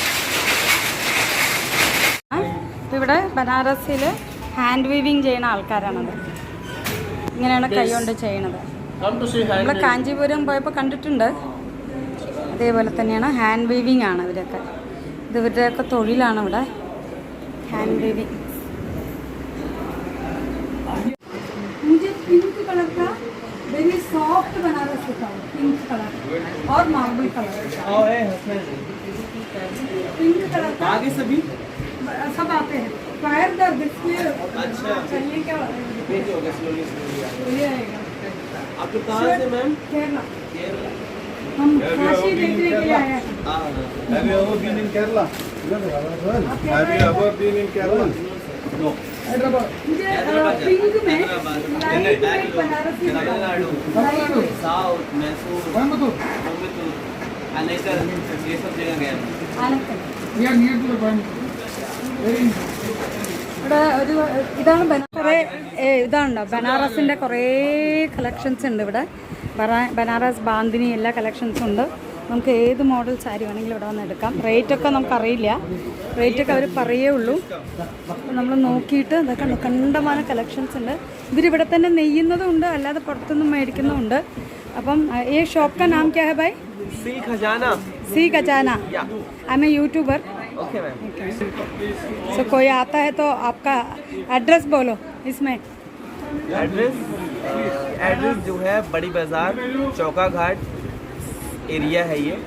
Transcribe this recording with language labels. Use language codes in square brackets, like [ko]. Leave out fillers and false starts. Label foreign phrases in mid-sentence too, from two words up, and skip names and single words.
[ml] ഇപ്പം ഇവിടെ ബനാറസിൽ [en] hand weaving [ml] ചെയ്യുന്ന ആൾക്കാരാണത്. ഇങ്ങനെയാണ് കൈ കൊണ്ട് ചെയ്യണത്. നമ്മൾ കാഞ്ചീപുരം പോയപ്പോൾ കണ്ടിട്ടുണ്ട്, അതേപോലെ തന്നെയാണ്. [en] hand weaving [ml] ആണ് ഇവരൊക്കെ, ഇത് ഇവരുടെയൊക്കെ തൊഴിലാണ് ഇവിടെ, [en] hand weaving. [hi] मुझे [en] pink color [hi] का [en] very soft [hi] बनारस दिखाओ, [en] pink color [hi] और [en] marble color. pink color का [hi] आगे सभी सब आते हैं। [en] fire the biscuit. [hi] अच्छा, चलिए क्या हो गया, स्लोली ये आएगा। आप लोग कहाँ से मैम? केरला। हम काशी देखने के लिए आए हैं। [en] Have you ever been in Kerala? Have you ever been in Kerala? No. [hi] मुझे पिंक में लाइट में बनारसी तमिलनाडु, साउथ, मैसूर, कोयम्बटूर, अनेकर, ये सब जगह गया आलक्कल. [en] We are near to the Coimbatore. Very [ml] ഇവിടെ ഒരു ഇതാണ് കുറേ ഇതാണല്ലോ, ബനാറസിൻ്റെ കുറേ കളക്ഷൻസ് ഉണ്ട് ഇവിടെ. ബനാറസ് ബാന്തിനി എല്ലാ കളക്ഷൻസും ഉണ്ട്. നമുക്ക് ഏത് മോഡൽ സാരി വേണമെങ്കിലും ഇവിടെ വന്ന് എടുക്കാം. റേറ്റൊക്കെ നമുക്കറിയില്ല, റേറ്റൊക്കെ അവർ പറയേ ഉള്ളൂ. അപ്പോൾ നമ്മൾ നോക്കിയിട്ട് ഇതൊക്കെ കണ്ടമാനം കളക്ഷൻസ് ഉണ്ട്. ഇവരിവിടെ തന്നെ നെയ്യുന്നതും ഉണ്ട്, അല്ലാതെ പുറത്തുനിന്നും മേടിക്കുന്നതും. അപ്പം ഈ ഷോപ്പ് [hi] का नाम क्या है भाई? सी खजाना. [en] सी खजाना. I am a YouTuber. okay ma'am. [hi] सो कोई आता है तो आपका एड्रेस बोलो इसमें. एड्रेस जो है बड़ी बाजार चौका घाट एरिया है ये.